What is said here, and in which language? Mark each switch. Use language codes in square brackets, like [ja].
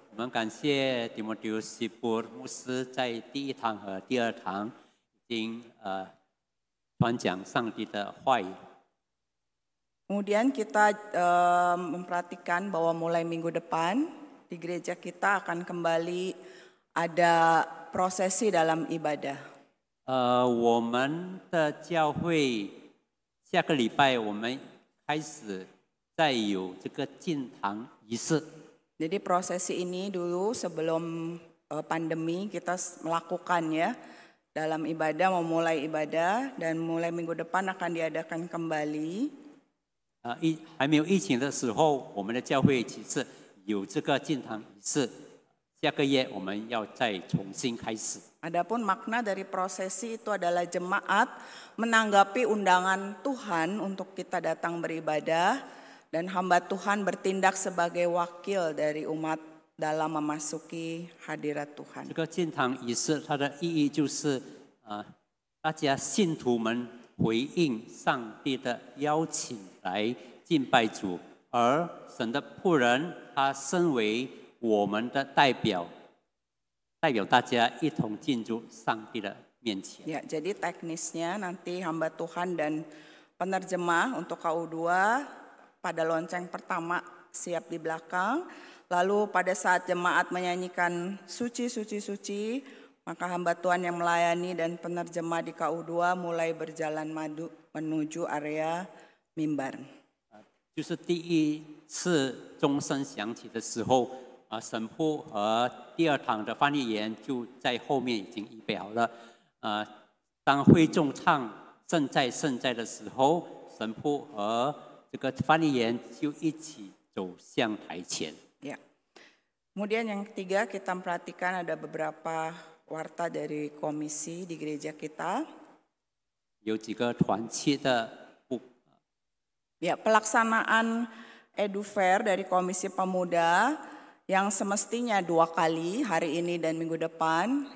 [zh] 我们感谢提摩丢西波牧师在第一堂和第二堂已经传讲上帝的话语。 [id] Kemudian kita memperhatikan bahwa mulai minggu depan di gereja kita akan kembali ada prosesi dalam ibadah. [zh] 我们的教会下个礼拜我们开始再有这个进堂仪式。 [id] Jadi prosesi ini dulu sebelum pandemi kita melakukan ya dalam ibadah, memulai ibadah dan mulai minggu depan akan diadakan kembali. [zh] 还没有疫情的时候，我们的教会其实有这个进堂仪式。下个月我们要再重新开始。 [id] Adapun makna dari prosesi itu adalah jemaat menanggapi undangan Tuhan untuk kita datang beribadah dan hamba Tuhan bertindak sebagai wakil dari umat dalam memasuki hadirat Tuhan. [zh] 这个进堂仪式它的意义就是大家信徒们回应上帝的邀请来敬拜主，而神的仆人他身为我们的代表，代表大家一同进入上帝的面前。 [id] Ya, jadi teknisnya nanti hamba Tuhan dan penerjemah untuk KU2 pada lonceng pertama siap di belakang. Lalu pada saat jemaat menyanyikan suci, suci, suci, maka hamba Tuhan yang melayani dan penerjemah di KU2 mulai berjalan maju menuju area mimbar. [zh] 就是第一次钟声响起的时候，神父和第二堂的翻译员就在后面已经预备好了。当会众唱圣在圣在的时候，神父和这个翻译员就一起走向台前。 [id] Ya. Kemudian yang ketiga kita perhatikan ada beberapa warta dari komisi di gereja kita. [zh] 有几个团契的 [id] Ya, pelaksanaan EduFair dari Komisi Pemuda yang semestinya 2 kali, hari ini dan minggu depan.